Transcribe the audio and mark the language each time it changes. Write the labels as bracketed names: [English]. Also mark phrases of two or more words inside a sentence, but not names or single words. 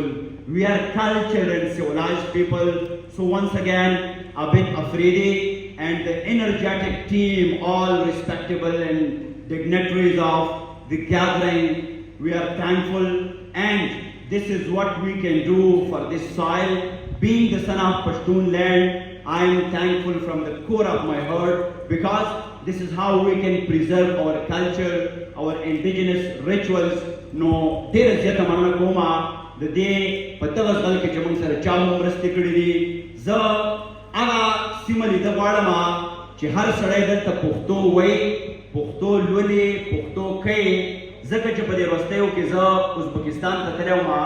[English] We are cultured and civilized people. So once again, Abid Afridi and the energetic team, all respectable and dignitaries of the gathering, we are thankful. And this is what we can do for this soil. Being the son of Pashtun land, I am thankful from the core of my heart, because this is how we can preserve our culture, our indigenous rituals. No, [Pashto] ډېره زیاته مننه کوم د دې په دغه ځل کې چې موږ سره چا هم مرستې کړي دي. زه هغه سیمه لیده غواړم چې هر سړی دلته پښتو وایي، پښتو لولي، پښتو کوي. ځکه چې په دې وروستیو کې زه ازبکستان ته تللی وم.